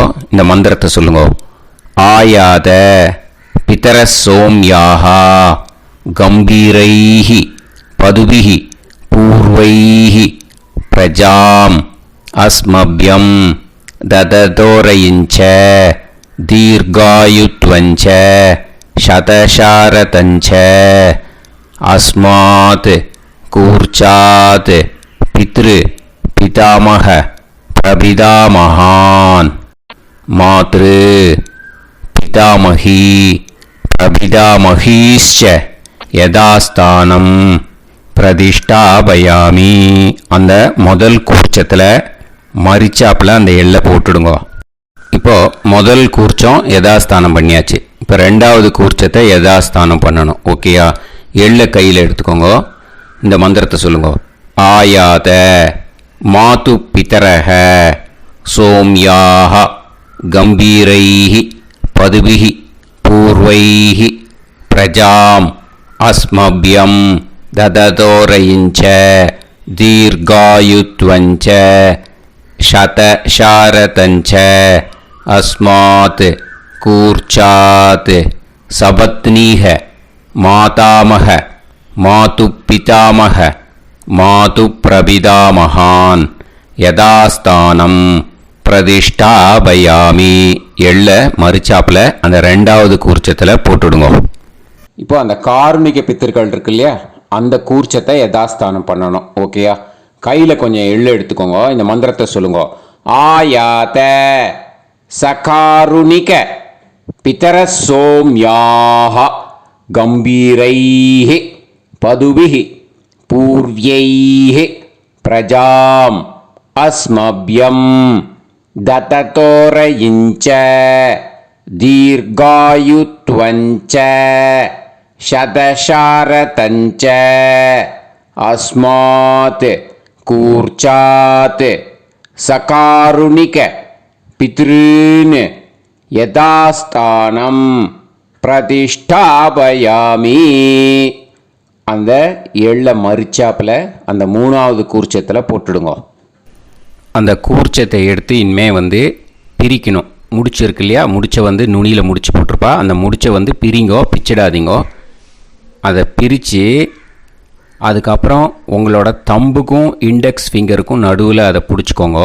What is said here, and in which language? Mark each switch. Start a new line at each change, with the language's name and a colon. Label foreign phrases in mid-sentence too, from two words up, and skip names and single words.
Tamil: இந்த மந்திரத்தை சொல்லுங்க.
Sanskrit: आयात पितर सोम्याः गम्भीरैः पथिभिः पूर्व्यैः प्रजाम् अस्मभ्यं ददतोरयिञ्च दीर्घायुत्वञ्च शतशारतञ्च अस्मात् कूर्चात् पितृ पितामह प्रपितामहान् मातृ पितामही प्रपितामहीश्च यथास्थानं பிரதிஷ்டாபயாமி.
Tamil: அந்த முதல் கூர்ச்சத்தில் மரிச்சாப்பில் அந்த எள்ளை போட்டுடுங்க. இப்போது முதல் கூர்ச்சம் யதாஸ்தானம் பண்ணியாச்சு. இப்போ ரெண்டாவது கூர்ச்சத்தை யதாஸ்தானம் பண்ணணும். ஓகேயா? எள்ளை கையில் எடுத்துக்கோங்க. இந்த மந்திரத்தை சொல்லுங்க.
Sanskrit: आयात मातु पितरः सोम्याः गम्भीरैः पथिभिः पूर्व्यैः प्रजाम् अस्मभ्यम् ददतोरयिञ्च दीर्घायुत्वञ्च शतशारतञ्च अस्मात् कूर्चात् सपत्नीः मातामह मातुपितामह मातुप्रपितामहान् यथास्थानं பிரதிஷ்டாபயாமி.
Tamil: எள்ள மரிச்சாப்பில் அந்த ரெண்டாவது கூர்ச்சத்தில் போட்டுடுங்க. இப்போ அந்த கார்மிக பித்தர்கள் இருக்கு இல்லையா, அந்த கூர்ச்சத்தை யதாஸ்தானம் பண்ணணும். ஓகேயா? கையில் கொஞ்சம் எள்ளு எடுத்துக்கோங்க. இந்த மந்திரத்தை சொல்லுங்க.
Sanskrit: आयात सकारुणिक पितर सोम्याः गम्भीरैः पथिभिः पूर्व्यैः प्रजाम् अस्मभ्यम् ददतोरयिञ्च दीर्घायुत्वञ्च शतशारतञ्च अस्मात् कूर्चात् सकारुणिक पितॄन् यथास्थानं प्रतिष्ठापयामि.
Tamil: அந்த எள்ள மரிச்சாப்பில் அந்த மூணாவது கூர்ச்சத்தில் போட்டுடுங்க. அந்த கூர்ச்சத்தை எடுத்து இனிமே பிரிக்கணும். முடிச்சிருக்கு இல்லையா, முடிச்சை நுனியில் முடிச்சு போட்டிருப்பா. அந்த முடிச்சை பிரிங்கோ, பிச்சிடாதீங்கோ. அதை பிரித்து அதுக்கப்புறம் உங்களோட தம்புக்கும்
English: index fingerக்கும்
Tamil: நடுவில் அதை பிடிச்சிக்கோங்க.